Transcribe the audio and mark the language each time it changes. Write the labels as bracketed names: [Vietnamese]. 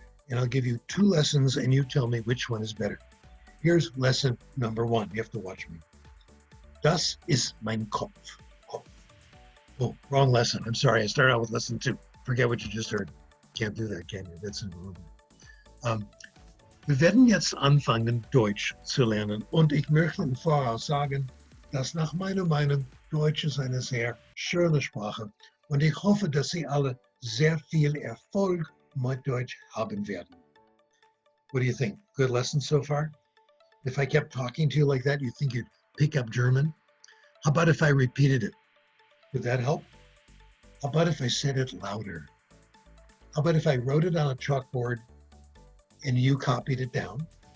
[English] And I'll give you 2 lessons, and you tell me which one is better. Here's lesson number 1. You have to watch me. [German] Das ist mein Kopf. [English] Oh, wrong lesson. I'm sorry. I started out with lesson 2. Forget what you just heard. Can't do that, can you? That's irrelevant. [German] Wir werden jetzt anfangen, Deutsch zu lernen. Und ich möchte im Voraus sagen, dass nach meiner Meinung Deutsch ist eine sehr schöne Sprache und ich hoffe, dass Sie alle sehr viel Erfolg mit Deutsch haben werden. [English] What do you think? Good lesson so far? If I kept talking to you like that, you think you'd pick up German? How about if I repeated it? Would that help? How about if I said it louder? How about if I wrote it on a chalkboard and you copied it down?